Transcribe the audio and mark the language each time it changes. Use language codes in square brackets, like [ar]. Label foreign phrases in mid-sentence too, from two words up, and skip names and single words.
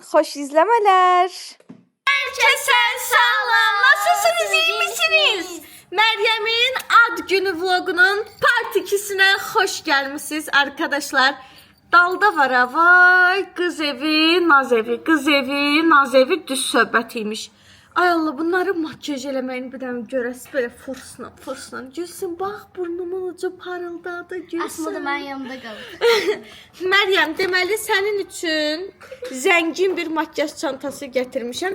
[tr] Hoş izlemeler. Herkese selam. Nasılsınız? İyi misiniz? Meryem'in ad günü vlogunun part 2'sine hoş gelmişsiniz arkadaşlar. [az] Dalda var ha, vay kız evi, naz evi, kız evi, naz evi düz söhbətiymiş. Ay Allah, bunları makyaj eləməyini bir dənə görəsi belə forsla. Gülsün, bax burnumun ucu parıldadı, gülsün. Aslında mən yanımda qalır. Məryəm, deməli sənin üçün zəngin bir makyaj çantası gətirmişəm.